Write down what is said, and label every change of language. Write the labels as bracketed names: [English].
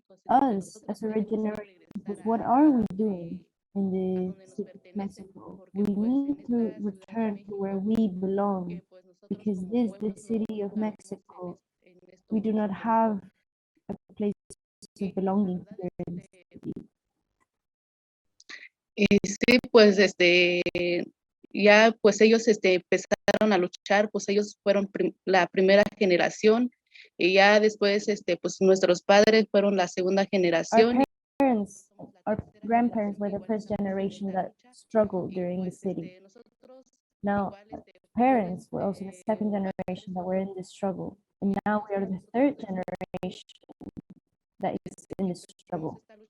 [English] Us, as originary peoples, what are we doing in the city of Mexico? We need to return to where we belong. because this, the city of Mexico, we do not have a place of belonging here in the city. [Spanish] Y sí, pues ya pues ellos empezaron a luchar, pues ellos fueron la primera generación y ya después pues nuestros padres fueron la segunda generación. [English] Our grandparents were the first generation that struggled during the city. Now, parents were also the second generation that were in this struggle. And now we are the third generation that is in this struggle.